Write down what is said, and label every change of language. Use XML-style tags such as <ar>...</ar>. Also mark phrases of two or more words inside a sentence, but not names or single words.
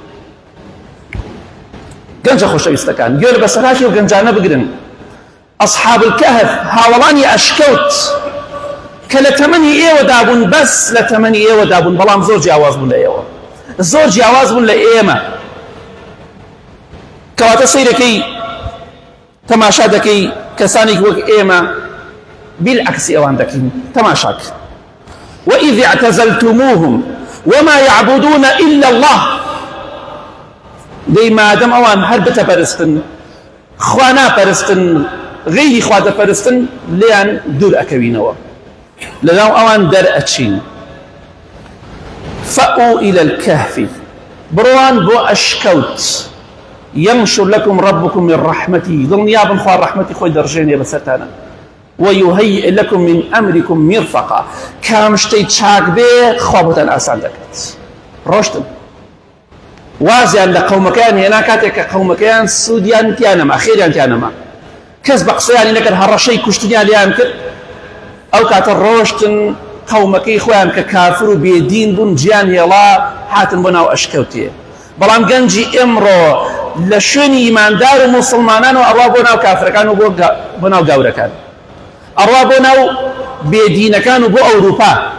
<ckb>گەنجە خۆشەویستەکان گوێ لە بەسەرهاتی و گەنجانە بگرن</ckb> <ar>أصحاب الكهف</ar> <ckb>هاوڵانی ئەشکەوت کە لە تەمەنی ئێوە دابوون بەس لە تەمەنی ئێوە دابوون بەڵام زۆر جیاواز بوون لە ئێوە زۆر جیاواز بوون لە ئێمە کەواتە سەیرەکەی تەماشا دەکەی کەسانێک وەک ئێمە بالعکسی ئەوان دەکەین تەماشاک</ckb> <ar>وإذ اعتزلتموهم وما يعبدون إلا الله</ar> <ckb>دەی مادەم ئەوان هەر بتەپەرستن خوا ناپەرستن غیری خوا دەپەرستن لێیان دوور ئەکەوینەوە لەناو ئەوان دەرئەچین</ckb> <ar>فأووا إلى الكهف</ar> <ckb>بڕوان بۆ ئەشکەوت</ckb> <ar>ينشر لكم ربكم من رحمته</ar> <ckb>دڵنیا بن خوا ڕەحمەتی خۆی دەڕژێنێ بەسەرتانە</ckb> <ar>ويهيئ لكم من أمركم</ar> <ckb>مرفقا کام شتەی چاک بێ خوا بۆتان ئاسان دەکات ڕۆشتن وازیان لە قەومەکەیان هێنا کاتێک کە قەومەکەیان سوودیان تیانەما خێریان تیانەما کەس بە قسەیانی نەکرد هەڕەشەی کوشتنیان لیان کرد ئەو کاتە ڕۆشتن قومەکەی خۆیان کە کافر و بێدین بوون گیان هێڵا هاتن بۆ ناو ئەشکەوتێ بەڵام گەنجی ئێمڕۆ لە شوێنی ئیماندار و موسڵمانان و ئەڕوا بۆ ناو کافرەکان و بۆ ناو گاورەکان ئەڕوا بۆ ناو بێدینەکان و بۆ ئەوروپا</ckb>